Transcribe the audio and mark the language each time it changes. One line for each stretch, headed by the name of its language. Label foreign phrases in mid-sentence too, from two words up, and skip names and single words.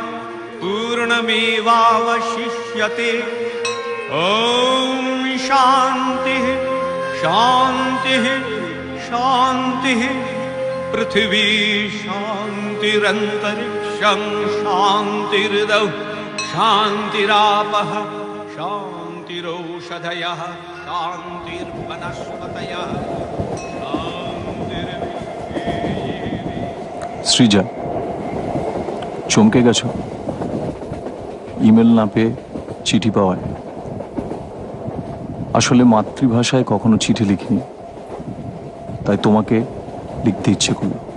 Sanskrit: पूर्णमेवावशिष्यते ॐ शान्तिः शान्तिः शान्तिः पृथिवी शान्तिरन्तरिक्षं शान्तिर्दौ शान्तिरापः शान्तिरौषधयः शान्तिर्वनस्पतयः
Bangla: সৃজা, চমকে গেছো? ইমেল না পেয়ে চিঠি পাওয়ায়। আসলে মাতৃভাষায় কখনো চিঠি লিখিনি, তাই তোমাকে লিখতে ইচ্ছে করলো।